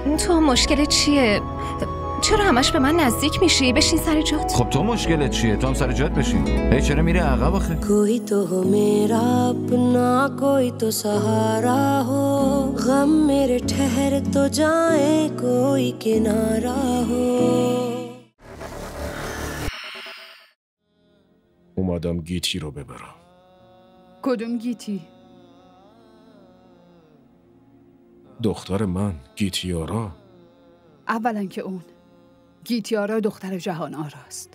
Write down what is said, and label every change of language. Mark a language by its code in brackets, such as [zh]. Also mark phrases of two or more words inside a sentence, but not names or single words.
[fa] تو مشکل چیه؟ چرا همش به من نزدیک میشی؟ بشین سر جات. خب تو مشکلت چیه؟ تو هم سر جات بشین. هی چرا میره عقب آخه؟ [ur] کوئی تو ہو میرا اپنا کوئی تو سہارا ہو غم میرے ٹھہر تو جائیں کوئی کنارا ہو. [fa] اومدم گیتی رو ببرم. کدوم گیتی؟ دختر من، گیتیارا. اولا که اون گیتیارا دختر جهان آراست.